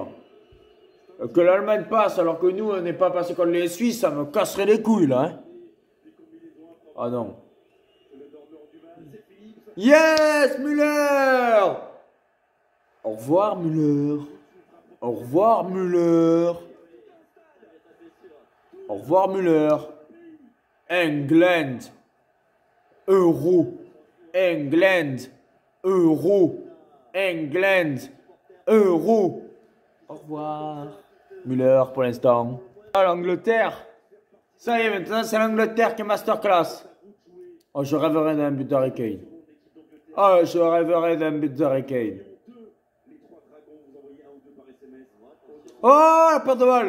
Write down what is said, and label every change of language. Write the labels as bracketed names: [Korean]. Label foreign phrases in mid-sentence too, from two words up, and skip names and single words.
[French] Que l'Allemagne passe alors que nous, on n'est pas passé contre les Suisses, ça me casserait les couilles, là. Hein. Ah non. Yes, Müller! Au revoir, Müller. Au revoir, Müller. Au revoir, Müller. England. Euro. England. Euro. England. Euro. Au revoir. Müller pour l'instant. Ah, l'Angleterre. Ça y est, maintenant c'est l'Angleterre qui est masterclass. Oh, je rêverais d'un but d'Harry Kane. Oh, je rêverais d'un but d'Harry Kane. Oh, la perte de balle.